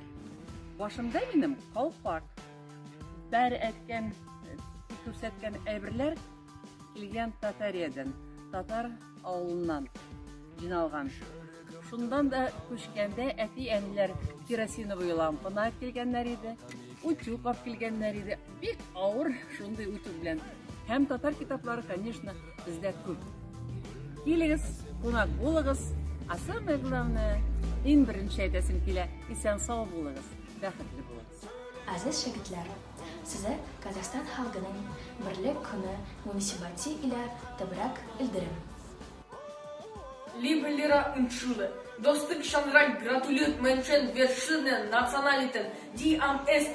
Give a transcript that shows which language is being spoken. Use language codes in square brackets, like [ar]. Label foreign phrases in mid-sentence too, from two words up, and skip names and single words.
[tt] Башымда минем калпак, бәр әткән, күрсәткән әйберләр килгән Татариядән, татар авылыннан җыйналган. Шундан да күчкәндә әти-әниләр керосиновый лампаны килгәннәр иде, утюг алып килгәннәр иде. Бик авыр шундый утюг белән. Һәм татар китаплары, конечно, бездә күп. Килегез, кунак булыгыз, [ru] а самое главное, [kk] Ең бірінші [tt] әйтәсем килә, исән сау булыгыз, бәхетле булыгыз. [tr] Aziz şagirdler, size Kazakistan halkının Birlik Günü münasebati ile tebrik ederim. [de] Liebe Lehrer und Schüler, dostluk şanrak gratuliert Menschen verschiedenen Nationalitäten, die am 1.